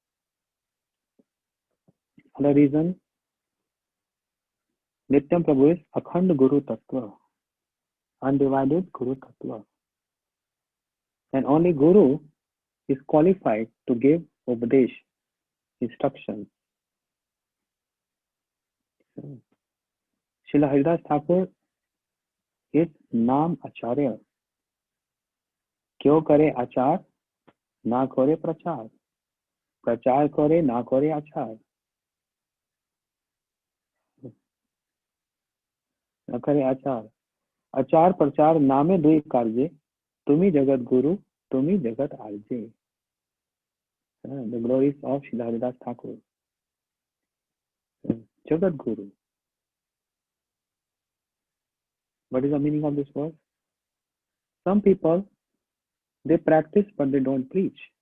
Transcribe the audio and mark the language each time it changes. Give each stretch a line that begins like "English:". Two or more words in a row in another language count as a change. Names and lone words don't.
English: Another reason, Nityananda Prabhu is
Sanskrit: अखण्ड गुरु तत्त्व,
English: undivided
Sanskrit: गुरु तत्त्व.
English: And only Guru is qualified to give Upadesh, instruction. Srila Haridas Thakur is
Sanskrit: नाम आचार्य.
Bangla: ক্যোঁ করে আচার না করে প্রচার, প্রচার করে না করে আচার, ন করে আচার, আচার প্রচার নামে দুই কার্য, তুমি জগত গুরু তুমি জগত আর্যে.
English: The glories of Srila Haridas Thakur.
Sanskrit: जगत् गुरु.
English: What is the meaning of this word? Some people, they practice but they don't preach.